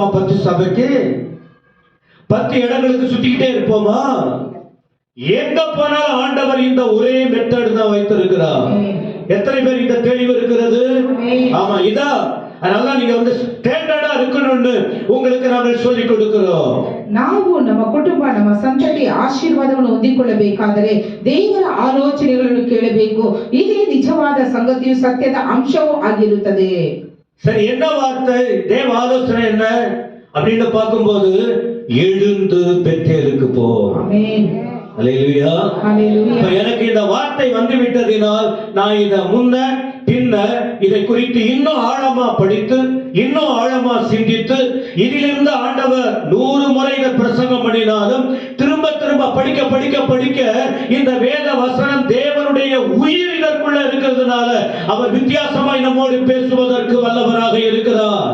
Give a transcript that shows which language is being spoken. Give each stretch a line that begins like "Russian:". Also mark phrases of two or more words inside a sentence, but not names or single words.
Tamil: 10 சபைக்கு 10 இடங்களுக்கு சுத்திக்கிட்டே இருப்போமா? எங்க போனாலும் ஆண்டவர் இந்த ஒரே மெத்தட் தான் வைத்திருக்கிறார். எத்தனை பேர் இந்த தெளிவு இருக்கிறது? ஆமா, இதா அதனால நீங்க ஸ்டாண்டர்டா இருக்கணும்னு உங்களுக்கு நாங்கள் சொல்லிக் கொடுக்கிறோம்.
Kannada: ನಾವು ನಮ್ಮ ಕುಟುಂಬ ನಮ್ಮ ಸಂತತಿ ಆಶೀರ್ವಾದವನ್ನು ಹೊಂದಿಕೊಳ್ಳಬೇಕಾದರೆ ದೇವರ ಆಲೋಚನೆಗಳನ್ನು ಕೇಳಬೇಕು. ಇದೇ ನಿಜವಾದ ಸಂಗತಿಯು ಸತ್ಯದ ಅಂಶವೂ ಆಗಿರುತ್ತದೆ.
Tamil: சரி, என்ன வார்த்தை? தேவ ஆலோசனை என்ன அப்படின்னு பார்க்கும்போது, எழுந்து பெத்தேலுக்கு போ. ஆமென். அல்லேலூயா. அல்லேலூயா. எனக்கு இந்த வார்த்தை வந்து விட்டதினால் நான் இத முன்ன பின்ன இதை குறித்து இன்னும் ஆழமா படித்து இன்னும் ஆழமா சிந்தித்து இதிலிருந்து ஆண்டவர் 100 முறை இதை பிரசங்கம் பண்ணினாலும் திரும்ப திரும்ப படிக்க படிக்க படிக்க இந்த வேத வசனம் தேவனுடைய உயிர் இதற்குள்ள இருக்கிறதுனால அவர் வித்தியாசமாய் நம்மோடு பேசுவதற்கு வல்லவராக இருக்கிறார்.